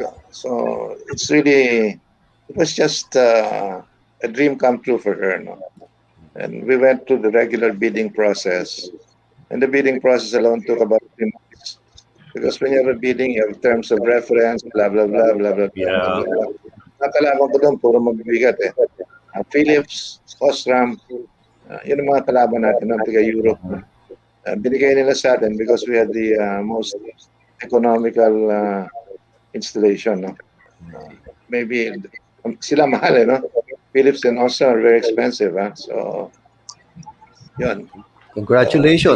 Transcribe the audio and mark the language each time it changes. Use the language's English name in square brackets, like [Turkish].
[English] So it's really, it was just a dream come true for her. No? And we went through the regular bidding process. And the bidding process alone took about 3 months. Because when you have a bidding, you have terms of reference, blah, blah, blah, blah, blah, blah, blah, Yeah. [Filipino] blah, blah. Nakalaban ko doon, puro mabibigat eh. Philips, Osram, yun ang mga kalaban natin ng taga-Europe. Mm-hmm. Binigay nila sa atin [English] because we had the most economical installation. No? Maybe [Filipino] sila mahal eh, no? [English] Philips and Osram are very expensive. [Filipino] So, yun. [English] Congratulations.